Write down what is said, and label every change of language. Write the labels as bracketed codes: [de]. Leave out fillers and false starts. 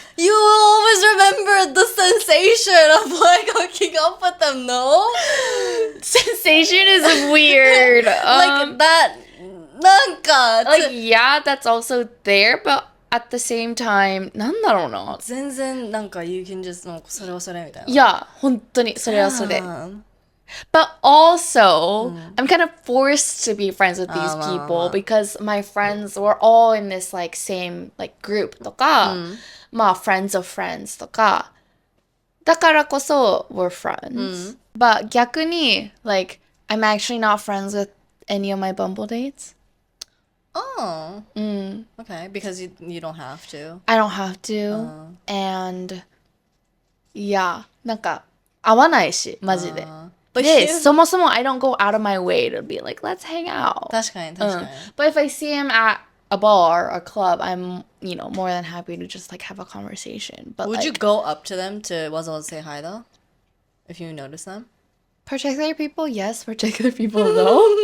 [en] You will always remember the sensation of like hooking up with them, no? Sensation is weird. Like that, [ja] なんか [en] like yeah, that's also there, but at the same time, [ja] なんだろうな。全然なんか [en] you can just [ja] もうそれはそれみたいな。いや、本当にそれはそれ。 [en] Yeah. But also, I'm kind of forced to be friends with these people because my friends were all in this like same like group [ja] とか、まあ [en] friends of friends [ja] とか、だからこそ [en] we're friends. But [ja] 逆に [en] like I'm actually not friends with any of my Bumble dates. Oh. Okay, because you don't have to. I don't have to. And yeah, [ja] なんか合わないし、マジで。 [en] But [ja] で、そもそも [en] I don't go out of my way to be like, let's hang out. [ja] 確かに確かに。 [en] But if I see him at a bar or club, I'm, you know, more than happy to just like have a conversation. But Would like, you go up to them to was able to say hi though? If you notice them? particular people, yes. Particular people, no.